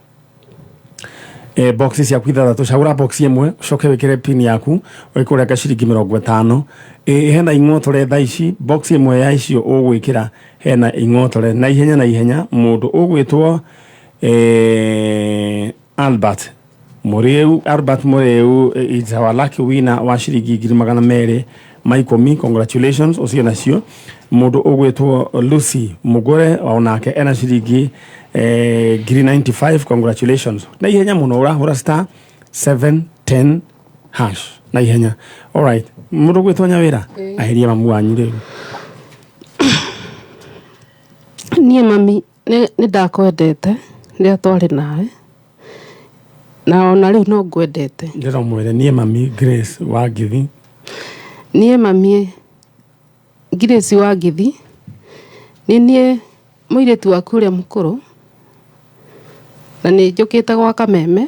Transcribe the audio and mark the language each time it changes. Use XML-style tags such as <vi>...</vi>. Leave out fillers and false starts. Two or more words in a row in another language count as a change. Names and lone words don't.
<ki>boxes ya kwitha tucagura box imwe ucoke wikire pin yaku wikure gaciringi 50 hena ing'otore tha ici box imwe ya icio ugwikira hena ing'otore na ihenya mundu ugwitwo Albert Mureu</ki> <en>is our lucky winner</en> <ki>wa ciringi 200 Maikomi, congratulations ucio nacio mundu ugwitwo Lucy Mugore onake ena ciringi 95, congratulations na ihenya muno urahura *710# na ihenya.</ki> <en>All right,</en> <ki>mundu gwitwo nyawira aheria mamu wanyu riu. Nie mami ni ndakwendete ria twari nawe na ona riu no ngwendete ndira mwere nie mami Grace wa Ngithi. Nie mami Grace wa Ngithi nie muiretu waku uria mukuru na ni njukite gwa Kameme</ki>